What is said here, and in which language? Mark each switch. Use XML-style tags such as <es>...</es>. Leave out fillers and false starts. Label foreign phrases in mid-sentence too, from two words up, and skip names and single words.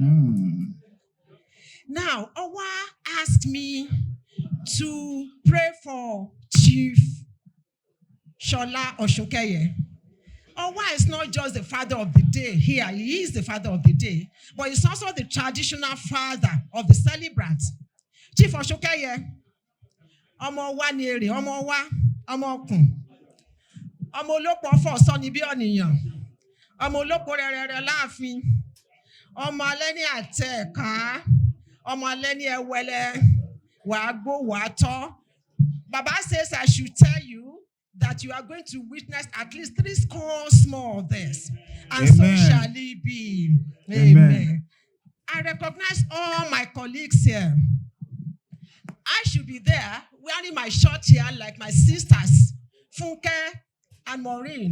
<en>Now, Owa asked me to pray for Chief Shola Oshunkeye. Owa is not just the father of the day here, he is the father of the day, but he's also the traditional father of the celebrants.</en> <yo>Chief Oshunkeye, Omo wa ni ere, Omo wa, Omo okun. Omo olóko ọfọ sọ ni bí ọ̀nìyàn. Omo olóko rẹ̀rẹ̀rẹ̀ láàfin. Ọmọ alẹ́ ní àtẹ̀ká. Ọmọ alẹ́ ní ẹwẹ́lẹ́. Wàá gbó wàá tọ́.</yo> <en>Baba says I should tell you that you are going to witness at least 3 scores more of this. And Amen. So shall it be. Amen. I recognize all my colleagues here. I should be there wearing my shirt here like my sisters, Funke and Maureen.</en>